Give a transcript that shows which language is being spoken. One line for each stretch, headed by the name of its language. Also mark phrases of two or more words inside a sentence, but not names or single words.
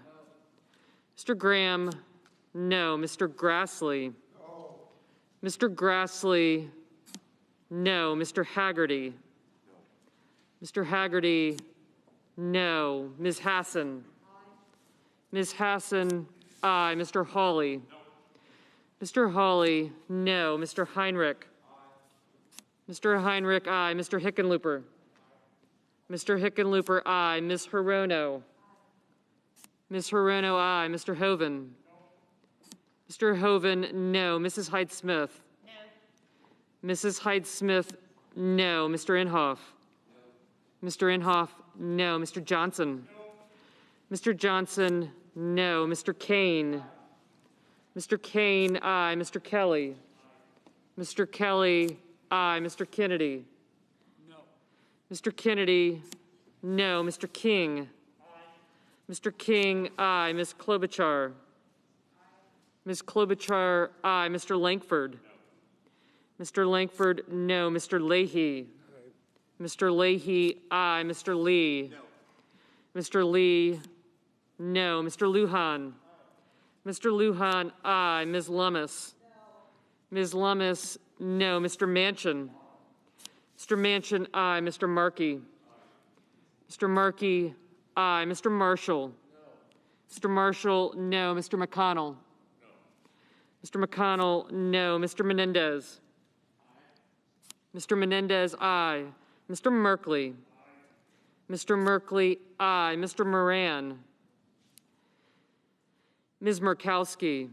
English: Mr. Graham, no. Mr. Grassley. Mr. Grassley, no. Mr. Haggerty. Mr. Haggerty, no. Ms. Hassan. Ms. Hassan, aye. Mr. Hawley. Mr. Hawley, no. Mr. Heinrich. Mr. Heinrich, aye. Mr. Hickenlooper. Mr. Hickenlooper, aye. Ms. Hirono. Ms. Hirono, aye. Mr. Hoven. Mr. Hoven, no. Mrs. Hyde-Smith. No. Mrs. Hyde-Smith, no. Mr. Inhofe. Mr. Inhofe, no. Mr. Johnson? Mr. Johnson, no. Mr. Kane? Mr. Kane, aye. Mr. Kelly? Mr. Kelly, aye. Mr. Kennedy? No. Mr. Kennedy, no. Mr. King? Mr. King, aye. Ms. Klobuchar? Ms. Klobuchar, aye. Mr. Langford? Mr. Langford, no. Mr. Leahy? Mr. Leahy, aye. Mr. Lee? Mr. Lee, no. Mr. Lujan? Mr. Lujan, aye. Ms. Lummis? Ms. Lummis, no. Mr. Manchin? Mr. Manchin, aye. Mr. Markey? Mr. Markey, aye. Mr. Marshall? Mr. Marshall, no. Mr. McConnell? Mr. McConnell, no. Mr. Menendez? Mr. Menendez, aye. Mr. Merkley? Mr. Merkley, aye. Mr. Moran? Ms. Murkowski?